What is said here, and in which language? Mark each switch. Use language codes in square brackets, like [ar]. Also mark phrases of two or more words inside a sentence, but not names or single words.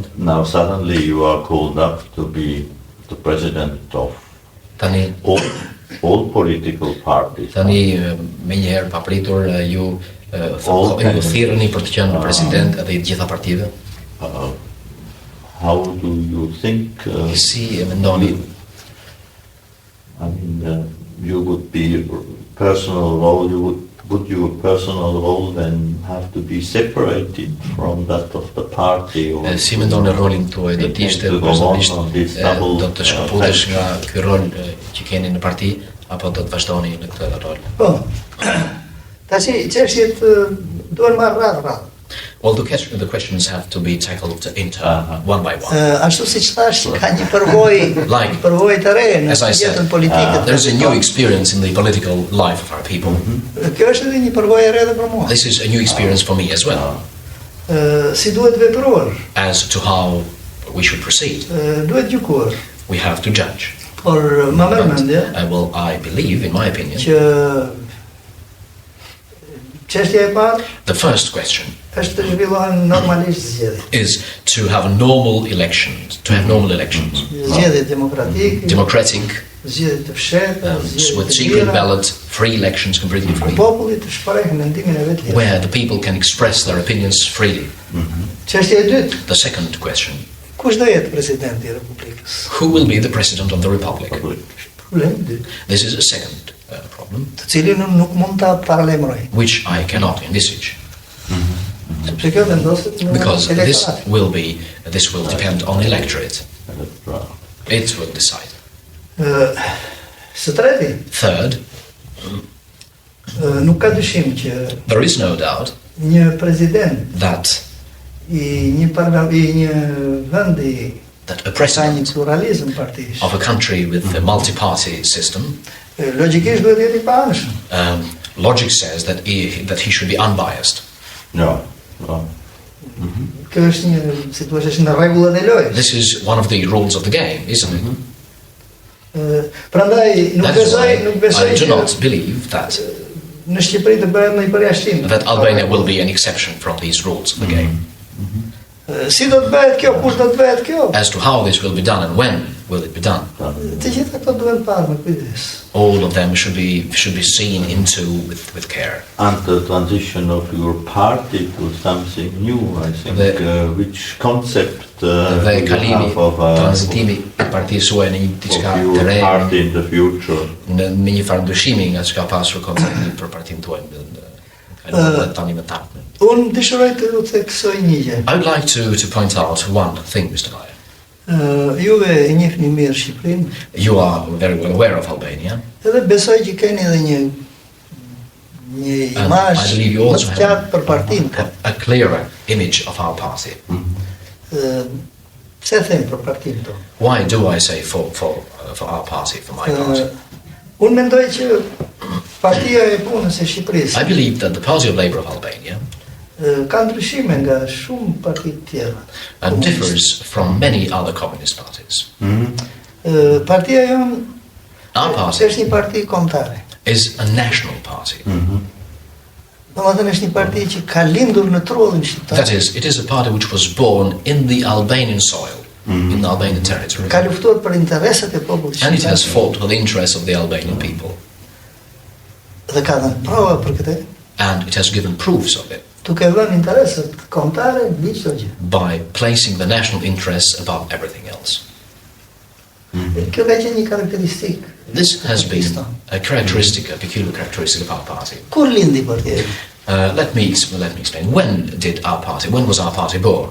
[en] Now suddenly you are called up to be the president of [sq] Tani [en] all political parties. [sq] me njëherë papritur ju thirrni për të qenë president edhe i të gjitha partive. [en] How do you think? [sq] Si e mendoni? [en] I mean, you would be personal role, would your personal role then have to be separated from that of the party? [sq] Si mendon në rolin tuaj do të ishte personalisht do të shkëputesh nga ky rol që keni në parti apo do të vazhdoni në këtë rol? Po. Tash çështjet duhen marrë radhë. [en] Well, the questions have to be tackled one by one. [sq] Ashtu siç thash, ka një përvojë të re në jetën politike. [en] There's a new experience in the political life of our people. [sq] Kjo është edhe një përvojë e re edhe për mua. [en] This is a new experience for me as well. [sq] Si duhet vepruar? [en] As to how we should proceed. [sq] Duhet gjykuar. [en] We have to judge. [sq] Por më merr mendje. [en] Well, I believe, in my opinion, [sq] që çështja e parë, [en] the first question [sq] është të zhvillohen normalisht zgjedhjet. [en] Is to have normal elections, [sq] Zgjedhje demokratike, [en] democratic, [sq] zgjedhje të fshehta, [en] with secret ballot, free elections, completely free, [sq] populli të shprehë mendimin e vet. [en] where the people can express their opinions freely. [sq] Çështja e dytë, [en] The second question, [sq] kush do jetë presidenti i Republikës? [en] who will be the president of the republic? [sq] Problemi i dytë, [en] This is a second problem, [sq] të cilin unë nuk mund ta paralemroj. [en] which I cannot envisage, [sq] Sepse kjo vendoset në [en] because [sq] elektorat. [en] this will depend on electorate. It will decide. [sq] Së treti, [en] Third, [sq] nuk ka dyshim që [en] there is no doubt [sq] një president [en] that [sq] i një vendi [en] a [sq] ka një [en] president [sq] pluralizëm partish, [en] of a country with a multi-party system, [sq] logjikisht duhet jetë i paanshëm. [en] logic says that he should be unbiased. No. [sq] Kjo është një situatë është në rregullat e lojës. [en] This is one of the rules of the game, isn't it? [sq] Prandaj nuk [en] That is [sq] besoj [en] why I do [sq] që [en] not believe that [sq] në Shqipëri të bëhet një përjashtim. [en] Albania will be an exception from these rules of the game. [sq] Si do të bëhet kjo, kush do të bëhet kjo? [en] As to how this will be done and when will it be done, [sq] Të gjitha këto duhen parë me kujdes. [en] all of them should be seen into with care. And the transition of your party to something new, I think, which concept [sq] Dhe [en] you [sq] kalimi, [en] have of [sq] tranzitimi i partisë suaj në një diçka të [en] your [sq] re, [en] party in the future? [sq] në një farë ndryshimi nga çka pasur koncepti për partinë tuaj në tani më tani. Unë dëshiroj të u theksoj një gjë. [en] I would like to point out one thing, Mr. Meier. [sq] Juve e njihni mirë Shqipërinë, [en] You are very well aware of Albania, [sq] edhe besoj që keni edhe një [en] and [sq] imazh [en] I believe you [sq] më [en] also [sq] të qartë për partinë. [en] have a clearer image of our party. [sq] Pse them për partinë tonë? [en] Why do I say for our party, for my party? [sq] Unë mendoj që Partia e Punës e Shqipërisë [en] I believe that the Party of Labour of Albania [sq] ka ndryshime nga shumë parti të tjera. [en] differs from many other communist parties. [sq] Partia jonë [en] Our party [sq] është një parti kombëtare. [en] is a national party. [sq] Domethënë është një parti që ka lindur në trullin shqiptar. [en] That is, it is a party which was born in the Albanian soil, in the Albanian territory, [sq] Ka luftuar për interesat e popullit [en] and it has [sq] shqiptar. [en] fought for the interests of the Albanian people, [sq] Dhe ka dhënë prova për këtë, [en] and it has given proofs of it [sq] duke dhënë interesat kombëtare mbi çdo gjë. [en] by placing the national interests above everything else. [sq] Kjo ka qenë një karakteristikë. [en] This has been a peculiar characteristic of our party. [sq] Kur lindi partia? [en] Let me explain. When was our party born?